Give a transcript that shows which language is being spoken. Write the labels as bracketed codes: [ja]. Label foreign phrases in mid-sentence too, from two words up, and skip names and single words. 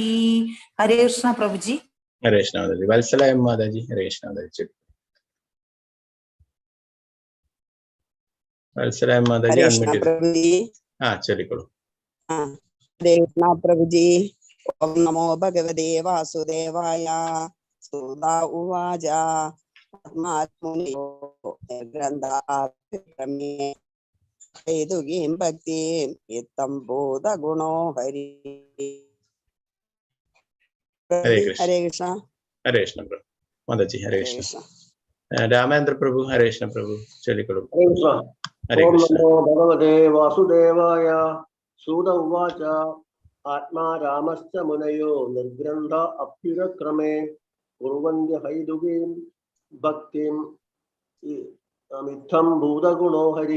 [hi] हरे कृष्ण प्रभु जी। हरे कृष्णा माता जी। वत्सला माता जी। हरे कृष्णा माता जी। वत्सला माता जी। अनम्यूटेड। हाँ चलिए। हरे कृष्णा प्रभु जी। [sa] ओम नमो भगवते वासुदेवाय सूत उवाच आत्मा मुनयो निर्ग्रन्था अप्युरुक्रमे हैतुकीं भक्तिम् इत्थं भूतगुणो हरिः। [hi] हरे कृष्ण। हरे कृष्णा। हरे कृष्ण प्रभु माता जी। हरे कृष्ण। [ml] രാമേന്ദ്ര പ്രഭു, ഹരേകൃഷ്ണ പ്രഭു ചൊല്ലിക്കൊള്ളു. [sa] ഹരേ കൃഷ്ണ. ഓം നമോ ഭഗവതേ വാസുദേവായ. സൂത ഉവാച ആത്മാ രാമശ്ച മുനയോ നിർഗ്രന്ഥ അഭ്യുരക്രമേ കുർവന്ത്യ ഹൈതുകീം ഭക്തിം മിഥം ഭൂതഗുണോ ഹരിഃ.